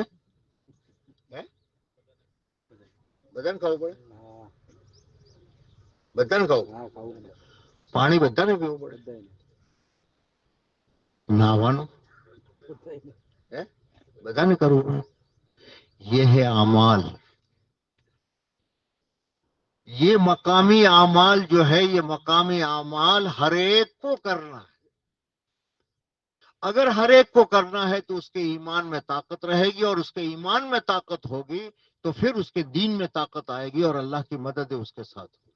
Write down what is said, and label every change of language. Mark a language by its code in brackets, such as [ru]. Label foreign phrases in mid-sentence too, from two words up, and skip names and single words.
[gu] હે બધાને ખાવું પડે? બધાને ખાવું? પાણી બધાને પીવું પડે? નહાવાનું હે બધાને કરવું પડે? [ur] یہ ہے اعمال. یہ مقامی اعمال جو ہے یہ مقامی اعمال ہر ایک کو کرنا ہے. اگر ہر ایک کو کرنا ہے تو اس کے ایمان میں طاقت رہے گی، اور اس کے ایمان میں طاقت ہوگی تو پھر اس کے دین میں طاقت آئے گی اور اللہ کی مدد اس کے ساتھ ہوگی.